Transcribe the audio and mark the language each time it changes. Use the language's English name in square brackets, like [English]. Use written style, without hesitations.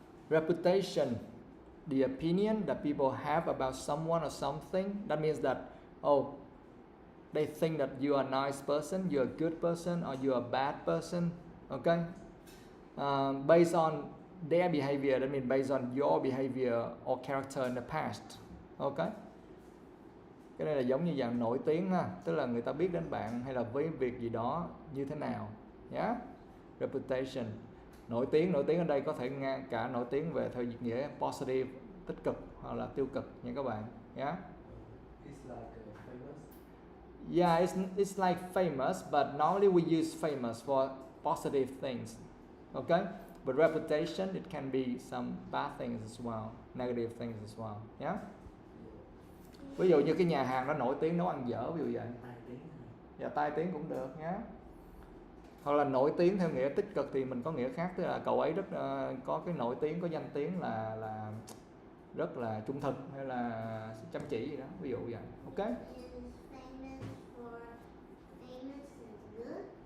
[English] Reputation, the opinion that people have about someone or something. That means that, oh, they think that you are a nice person, you're a good person, or you're a bad person. Okay? Based on their behavior, that means based on your behavior or character in the past. Okay? [Vietnamese] Cái này là giống như dạng nổi tiếng ha, tức là người ta biết đến bạn hay là với việc gì đó như thế nào. Yeah? Reputation. Nổi tiếng ở đây có thể cả nổi tiếng về theo nghĩa positive, tích cực hoặc là tiêu cực nha các bạn. [English] Yeah? It's like famous. Yeah, it's like famous, but normally we use famous for positive things. Okay? But reputation, it can be some bad things as well, negative things as well. Yeah? [Vietnamese] Ví dụ như cái nhà hàng đó nổi tiếng nấu ăn dở, ví dụ vậy. Tai tiếng. Dạ, tai tiếng cũng được nhé. Hoặc là nổi tiếng theo nghĩa tích cực thì mình có nghĩa khác, tức là cậu ấy rất có cái nổi tiếng, có danh tiếng là rất là trung thực hay là chăm chỉ gì đó, ví dụ vậy. [English] Ok? Is famous for famous is good.